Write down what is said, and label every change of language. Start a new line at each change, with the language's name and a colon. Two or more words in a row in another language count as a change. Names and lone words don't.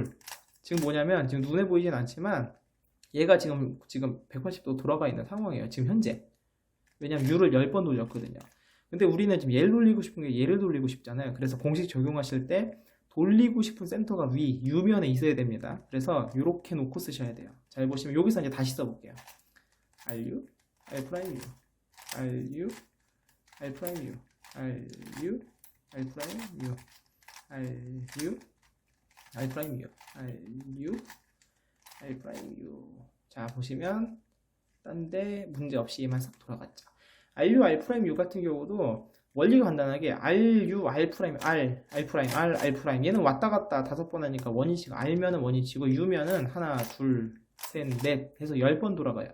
Korean: 지금 뭐냐면 지금 눈에 보이진 않지만 얘가 지금 180도 돌아가 있는 상황이에요. 지금 현재. 왜냐면 U를 10번 돌렸거든요. 근데 우리는 지금 얘를 돌리고 싶은 게 얘를 돌리고 싶잖아요. 그래서 공식 적용하실 때 돌리고 싶은 센터가 U면에 있어야 됩니다. 그래서 이렇게 놓고 쓰셔야 돼요. 잘 보시면 여기서 이제 다시 써볼게요. RU, R'U, RU, R'U, RU, R'U, RU, R'U, RU, R'U. 자, 보시면 딴데 문제 없이 얘만 싹 돌아갔죠. RU, R'U 같은 경우도 원리가 간단하게 RU, R', R'. 얘는 왔다 갔다 5번 하니까 원위치고 R면은 원위치고 U면은 하나, 둘, 셋, 넷 해서 10번 돌아가요.